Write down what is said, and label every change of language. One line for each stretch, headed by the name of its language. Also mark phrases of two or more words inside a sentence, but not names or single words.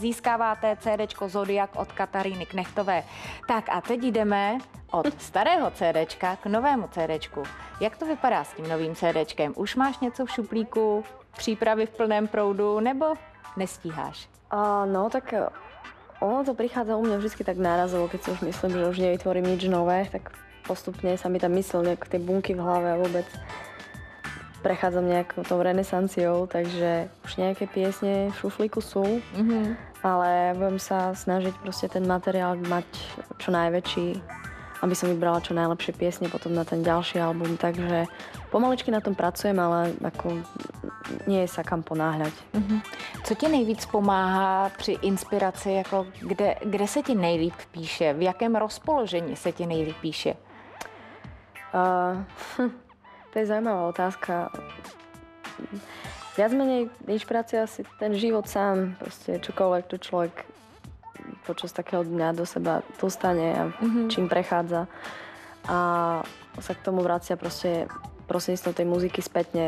Czech: Získáváte CDčko Zodiak od Kataríny Knechtové. Tak a teď jdeme od starého CDčka k novému CDčku. Jak to vypadá s tím novým CDčkem? Už máš něco v šuplíku, přípravy v plném proudu nebo nestíháš?
Slovak: No tak ono to prichádza u mňa vždy tak nárazovo, keď si už myslím, že už nevytvorím nič nové, tak postupne sa mi tam myslel nejak tie bunky v hlave a vôbec prechádzam nejakou tou renesanciou, takže už nejaké piesne v šuflíku sú, ale budem sa snažiť proste ten materiál mať čo najväčší, aby som vybrala čo najlepšie piesne potom na ten ďalší album, takže pomaličky na tom pracujem, ale ako nie je sa kam ponáhľať.
Czech: Co ti nejvíc pomáhá při inspiraci, jako kde se ti nejlíp píše, v jakém rozpoložení se ti nejlíp píše?
Slovak: To je zaujímavá otázka. Viac menej inšpirácia asi ten život sám, proste čokoľvek to človek počas takého dňa do seba dostane a čím prechádza. A sa k tomu vracia proste prostredníctvom tej muziky spätne.